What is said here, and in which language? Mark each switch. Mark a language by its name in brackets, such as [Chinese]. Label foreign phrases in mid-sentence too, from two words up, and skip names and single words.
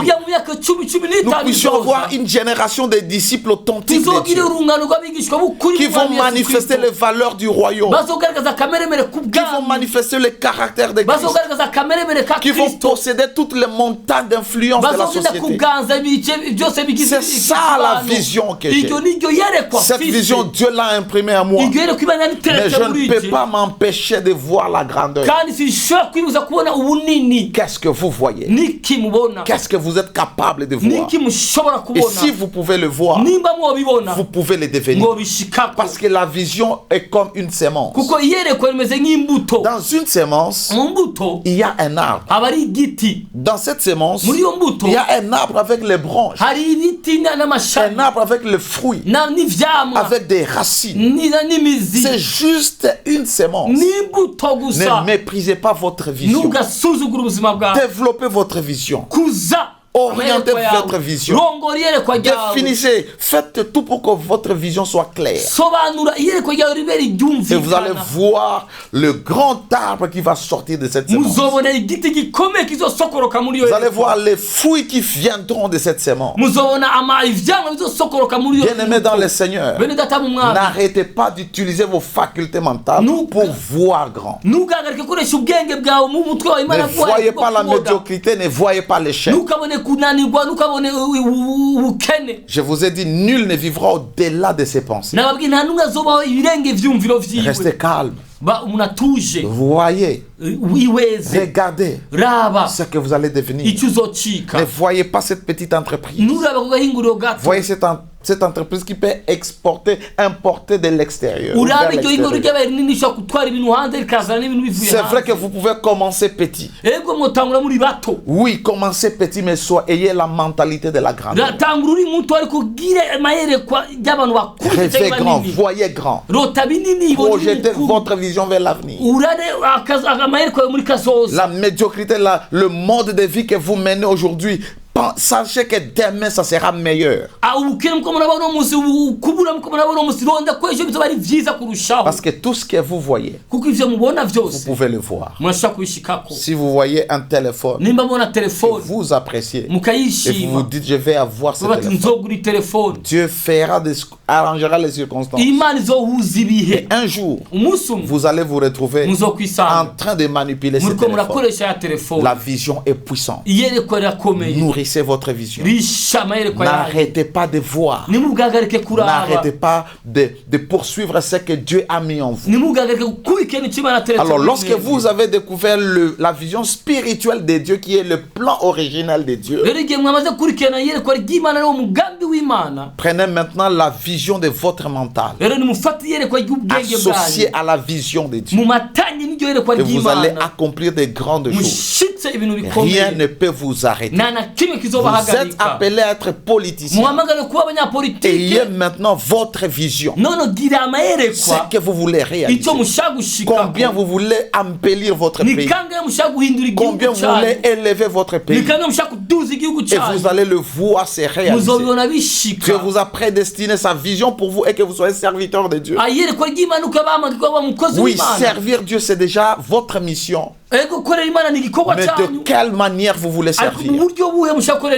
[Rundi] kugira mu myaka 10-15 [French] nous puissions [Rundi] bizoza. [French] avoir une génération de disciples authentiques de [Rundi] tuzogire [French] Dieu [Rundi] urungano rw'abigishwa b'ukuri [French] qui vont [Rundi] b'Umwami Yesu [French] manifester [Rundi] Kristo. [French] les valeurs du royaume, [Rundi] bazogaragaza kameremere ku [French] qui vont [Rundi] bwami. [French] manifester le caractère de Christ, [Rundi] bazogaragaza kameremere ka [French] qui vont [Rundi] Kristo. [French] posséder toutes les montagnes d'influence de la [Rundi] bazogenda [French] société. [Rundi] kuganza ibice byose bigize. [French] C'est ça la vision que j'ai. [Rundi] iryo niryo yerekwa [French] Cette [Rundi] mfise. [French] vision, Dieu l'a imprimée à moi. [Rundi] iryo yerekwa Imana [French] Mais [Rundi] yabiteretse [French] je [Rundi] muri [French] ne peux [Rundi] jye. [French] pas m'empêcher de voir la grandeur. [Rundi] kandi sinshobora kwibuza kubona ubunini. [French] Qu'est-ce que vous voyez? [Rundi] niki mubona. [French] Qu'est-ce que vous êtes capable de voir? [Rundi] niki mushobora [French] Et [Rundi] kubona. [French] si vous pouvez le voir, [Rundi] nimba mwobibona [French] vous pouvez le devenir. [Rundi] mwobishikako. [French] Parce que la vision est comme une sémence. [Rundi] kuko iyerekwa rimeze nk'imbuto. [French] Dans une sémence, [Rundi] mu mbuto [French] il y a un arbre. [Rundi] aba ari igiti. [French] Dans cette sémence, [Rundi] muri iyo mbuto [French] il y a un arbre avec les branches, [Rundi] hari ibiti n'amashami [French] un arbre avec les fruits, [Rundi] n'ivyamwa [French] avec des racines. [Rundi] n'imizi. [French] C'est juste une sémence. [Rundi] n'imbuto gusa. [French] Ne méprisez pas votre vision. [Rundi] ntugasuzugure ubuzima bwawe. [French] Développez votre vision. [Rundi] kuza [French] Orientez [Rundi] amayerekwa yawe. [French] votre vision. [Rundi] rongora iyerekwa ryawe. [French] Définissez, faites tout pour que votre vision soit claire. [Rundi] sobanura iyerekwa ryawe ribe [French] Et vous allez [Rundi] ryumvikana. [French] voir le grand arbre qui va sortir de cette sémence. [Rundi] muzobona igiti gikomeye kizosokoroka muri iyo [French] Vous allez [Rundi] yerekwa. [French] voir les fruits qui viendront de cette sémence. [Rundi] muzobona ivyamwa bizosokoroka muri iyo [French] Bien-aimés dans le Seigneur, [Rundi] bene data mu mwami. [French] n'arrêtez pas d'utiliser vos facultés mentales Nous- pour voir grand. [Rundi] ntugahagarike gukoresha ubwenge bwawe mu mutwe wawe [French] Ne [Rundi] Imana [French] voyez pas la [Rundi] kubona. [French] médiocrité, ne voyez pas l'échec. [Rundi] ntukabone kunanirwa ntukabone ubukene. [French] Je vous ai dit, nul ne vivra au-delà de ses pensées. [Rundi] nababwiye nta n'umwe azobaho ibirenge ivyumviro vyiwe. [French] Restez calme. [Rundi] umuntu atuje. [French] Voyez, [Rundi] wiweze. [French] regardez [Rundi] raba [French] ce que vous allez devenir. [Rundi] icyo uzocika. [French] Ne voyez pas cette petite entreprise. [Rundi] nturaba ku gahinguriro gato. [French] Voyez cette entreprise qui peut exporter, importer de l'extérieur. Vers [Rundi] urabe iryo hinguriro [French] l'extérieur. [Rundi] ryabaye rinini rishobora gutwara ibintu hanze rikazana n'ibintu bivuye [French] C'est vrai [Rundi] hanze. [French] que vous pouvez commencer petit. [Rundi] ego mwotangura muri bato. [French] Oui, commencez petit, mais ayez la mentalité de la grandeur. [Rundi] ratangura uri muto ariko ugire amayerekwa y'abantu bakuze [French] Rêvez [Rundi] cyangwa [French] grand, [Rundi] binini. [French] voyez grand. [Rundi] rota binini. ibone [French] Projetez [Rundi] ibikuru. [French] votre vision vers l'avenir. [Rundi] urare amayerekwa yo muri kazoza. [French] La médiocrité, le mode de vie que vous menez aujourd'hui, sachez que demain, ça sera meilleur. [Rundi] ubukene muko murabona uno munsi kubura muko murabona uno munsi ronda ko ejo bizoba ari vyiza kurushaho. [French] Parce que tout ce que vous voyez, [Rundi] kuko ivyo mubona [French] vous [Rundi] vyose [French] pouvez le voir. [Rundi] murashaka kubishikako. [French] Si vous voyez un téléphone, [Rundi] nimba mubona telefone [French] vous appréciez. Et vous vous [Rundi] mukayishima [French] dites, je vais avoir ce [Rundi] bati [French] téléphone. [Rundi] nzogura telefone. [French] Dieu arrangera les circonstances. [Rundi] imana izohuza ibihe. [French] Un jour, [Rundi] umunsi umwe [French] vous allez vous retrouver en [Rundi] muzokwisanga [French] train de manipuler ce [Rundi] muriko [French] téléphone. [Rundi] murakoresha ya telefone. [French] La vision est puissante. [Rundi] iyerekwa rirakomeye. [French] Nourrissez votre vision. [Rundi] risha amayerekwa yawe. [French] N'arrêtez pas de voir. [Rundi] nimugahagarike kuraba. [French] N'arrêtez pas de poursuivre ce que Dieu a mis en vous. [Rundi] nimugahagarike gukurikirana icyo Imana yateretse [French] Alors, [Rundi] muri [French] lorsque [Rundi] mwebwe. [French] vous avez découvert la vision spirituelle de Dieu, qui est le plan original de Dieu, [Rundi] rero igihe mwamaze gukurikirana iyerekwa ry'Imana ariwo mugambi w'Imana, [French] prenez maintenant la vision de votre mental, [Rundi] rero nimufate iyerekwa ry'ubwenge [French] associée [Rundi] bwanyu [French] à la vision de Dieu, [Rundi] mumatanye n'iryo yerekwa [French] et vous allez [Rundi] ry'Imana [French] accomplir de grandes choses. [Rundi] mushitse ibintu [French] Rien [Rundi] bikomeye. [French] ne peut vous arrêter. [Rundi] nta na kimwe [French] Vous êtes [Rundi] kizobahagarika. [French] appelé à être politicien. [Rundi] muhamagare kuba abanyapolitike. [French] Ayez maintenant votre vision. [Rundi] none gira [French] Ce [Rundi] amayerekwa [French] que vous voulez réaliser. [Rundi] icyo mushaka gushikako. [French] Combien vous voulez embellir votre [Rundi] ni [French] pays. [Rundi] kangahe mushaka guhindura [French] Combien [Rundi] igihugu [French] vous voulez [Rundi] cyanyu. [French] élever votre pays. [Rundi] ni kangahe mushaka kuduza igihugu [French] Et [Rundi] cyanyu. [French] vous allez le voir se réaliser. [Rundi] muzobibona [French] Dieu [Rundi] bishika. [French] vous a prédestiné sa vision pour vous et que vous soyez serviteur de Dieu. [Rundi] iyerekwa ry'Imana ukaba mukozi [French] Oui, [Rundi] w'Imana. [French] servir Dieu, c'est de déjà votre mission. [Rundi] ego gukorera imana ni igikorwa [French] Mais de [Rundi] cyanyu [French] quelle manière vous voulez [Rundi] ariko mu [French] servir? [Rundi] buryo buhe mushaka gukorera